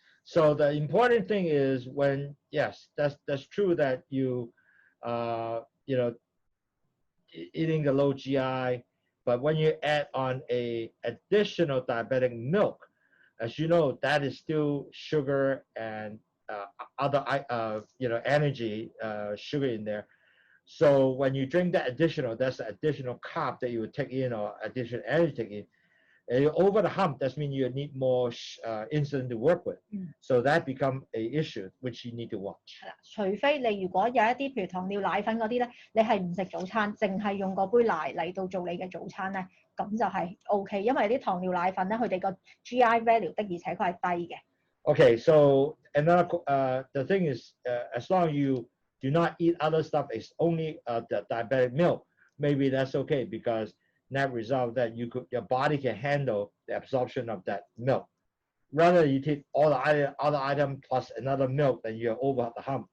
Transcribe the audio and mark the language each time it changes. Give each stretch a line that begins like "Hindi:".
English: So the important thing is when, yes, that's true that you know, eating the low GI, but when you add on a additional diabetic milk, as you know, that is still sugar and other you know, energy sugar in there. So when you drink that additional, that's the additional carb that you would take in or additional energy take in. Over the hump, that means you need more insulin to work with. So that becomes an issue which you need to watch.
Cantonese: 係啦，除非你如果有一啲譬如糖尿奶粉嗰啲咧，你係唔食早餐，淨係用嗰杯奶嚟到做你嘅早餐咧，咁就係 OK， 因為啲糖尿奶粉咧，佢哋個 GI value 的而且確係低嘅。
English: Okay, so another the thing is, as long as you do not eat other stuff, it's only the diabetic milk. Maybe that's okay because net result that your body can handle the absorption of that milk. Rather you take all the other item plus another milk, then you're over the hump.